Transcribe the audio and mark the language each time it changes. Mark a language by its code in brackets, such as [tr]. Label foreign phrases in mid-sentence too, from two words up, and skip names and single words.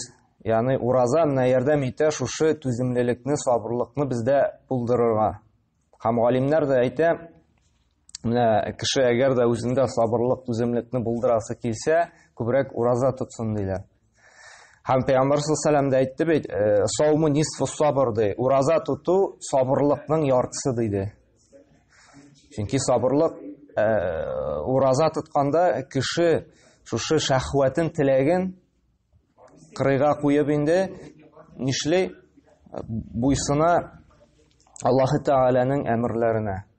[tt] Ягъни ураза менә ярдәм итә шушы түземлелекне, сабырлыкны бездә булдырырга. Һәм галимнәр дә әйтә, менә кеше әгәр дә үзендә сабырлык, түземлекне булдырасы килсә, күбрәк ураза тотсын диләр. Һәм Пәйгамбәр [ar] صلى الله عليه وسلم [tt] әйтте бит, [ar] الصوم نصف الصبر ди. [tt] Ураза тоту сабырлыкның яртысы диде. Чөнки сабырлык ураза тотканда кеше шушы шәһвәтен, теләген кырыйга куеп инде нишлей? Буйсына Аллаһы Тәгаләнең әмерләренә.